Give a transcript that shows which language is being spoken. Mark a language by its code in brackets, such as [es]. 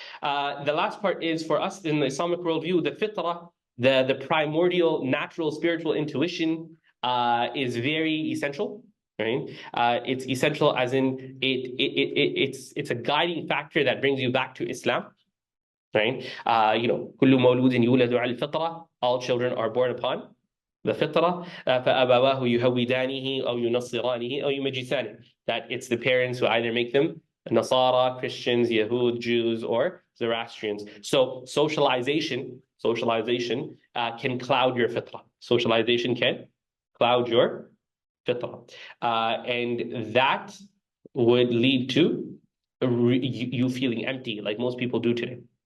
[en] The last part is for us in the Islamic worldview, the fitrah, the primordial natural spiritual intuition is very essential. Right? It's essential as in it's a guiding factor that brings you back to Islam. Right? [ar] كل مولود يولد على الفطرة. [en] All children are born upon the fitrah. [ar] فأبواه يهودانه أو ينصرانه أو يمجسانه. [en] That it's the parents who either make them Nasara, Christians, Yahud, Jews, or Zoroastrians. So socialization can cloud your fitrah. Socialization can cloud your fitrah. And that would lead to you feeling empty, like most people do today.